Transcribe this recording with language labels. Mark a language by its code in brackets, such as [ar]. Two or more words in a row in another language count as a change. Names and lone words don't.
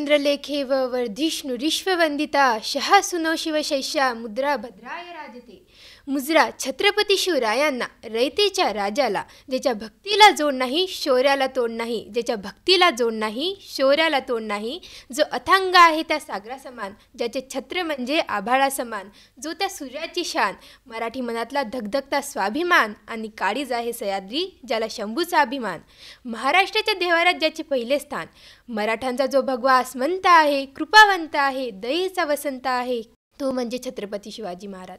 [sa] प्रतीपचंद्रलेखेव वर्धिष्णु विश्ववंदिता शहा सुनो शिवशैष्या मुद्रा भद्राय राजते. [mr] मुजरा छत्रपती शिवरायांना, रयतेच्या राजाला, ज्याच्या भक्तीला जोड नाही शौर्याला तोड नाही, ज्याच्या भक्तीला जोड नाही शौर्याला तोड नाही, जो अथांग आहे त्या सागरा समान, ज्याचे छत्र म्हणजे आभाळा समान, जो त्या सूर्याची शान, मराठी मनातला धगधगता स्वाभिमान आणि काळीज आहे सह्याद्री ज्याला शंभूचा अभिमान, महाराष्ट्राच्या देवारात ज्याचे पहिले स्थान, मराठ्यांचा जो भगवा आसमंत आहे, कृपावंत आहे, दयेचा वसंत आहे, तो म्हणजे छत्रपती शिवाजी महाराज.